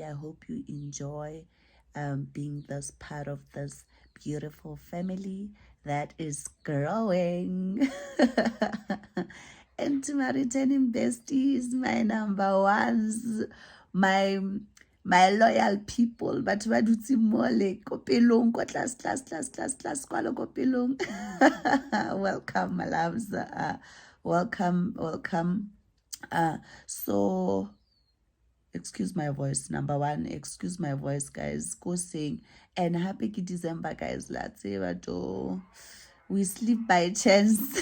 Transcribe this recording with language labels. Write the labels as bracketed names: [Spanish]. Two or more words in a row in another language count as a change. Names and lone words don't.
[English] I hope you enjoy being this part of this beautiful family that is growing. And to my returning besties, my number ones, my loyal people, but [Tswana] ba dutse mole ko pelong ko class kwalo ko pelong. [English] Welcome, my loves. Welcome. So excuse my voice. Number one, excuse my voice, guys. Go sing. And happy December, guys. Let's say we sleep by chance.